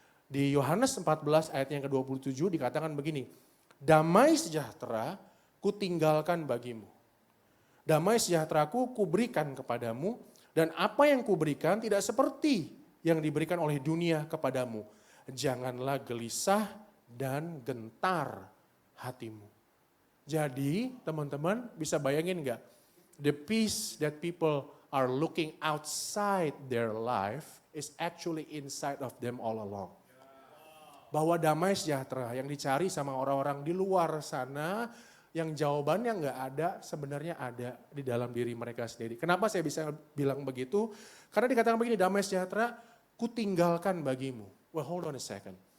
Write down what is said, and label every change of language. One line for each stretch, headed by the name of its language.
Indonesian: Di Yohanes 14 ayat yang ke-27 dikatakan begini, damai sejahtera kutinggalkan bagimu. Damai sejahteraku kuberikan kepadamu, dan apa yang kuberikan tidak seperti yang diberikan oleh dunia kepadamu. Janganlah gelisah dan gentar hatimu. Jadi teman-teman bisa bayangin gak?
English: The peace that people are looking outside their life is actually inside of them all along.
Indonesian: Bahwa damai sejahtera yang dicari sama orang-orang di luar sana, yang jawabannya nggak ada, sebenarnya ada di dalam diri mereka sendiri. Kenapa saya bisa bilang begitu? Karena dikatakan begini, damai sejahtera kutinggalkan bagimu.
English: Well, hold on a second.